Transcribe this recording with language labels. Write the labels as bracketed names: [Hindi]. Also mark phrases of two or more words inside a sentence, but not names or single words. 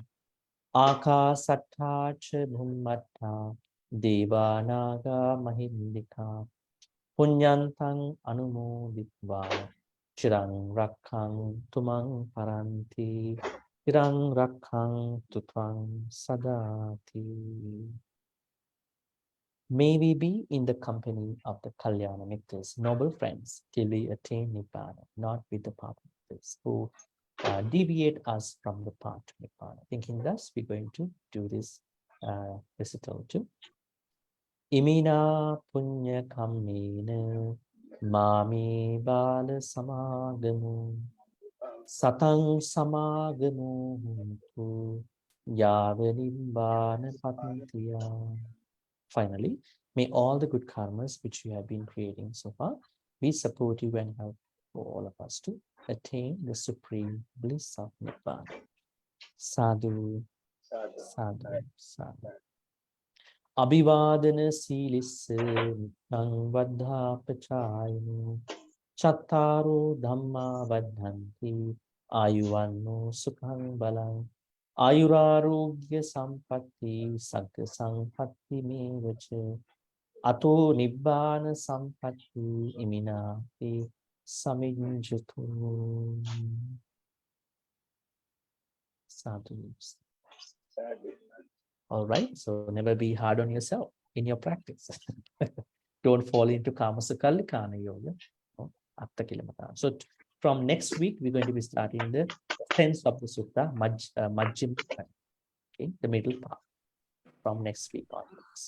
[Pali] Akasatthacha bummanta Deva Naga Mahindika Punyantang Anumoditva Chirang Rakkang Tumang Paranti Chirang Rakkang Tutwang Sadati. [English] May we be in the company of the [Pali] Kalyana Mitras, [English] noble friends, till we attain Nibbana, not with the partners who deviate us from the path to Nibbana. Thinking thus, we're going to do this recital too. [Pali] Imina punya kammena mami bala samagamu satang samagamu tu yava nibbana patantiya. [English] Finally, may all the good karmas which you have been creating so far be supportive and help for all of us to attain the supreme bliss of Nibbana. [Pali] Sadhu, sadhu, sadhu. Abhivadana silisse nang vaddha pachayanu chattaro dhamma vaddhanti ayuvanno sukhang balang ayurarogya sampatti sagga sampatti mevacha ato nibbana sampatti iminati samijjatu. Sadhu. [English] All right, so never be hard on yourself in your practice. Don't fall into Dhammacakkappavattana or Attakilamathānuyoga. So from next week, we're going to be starting the sense of the sutta, Majjhima, okay, the middle part, from next week onwards.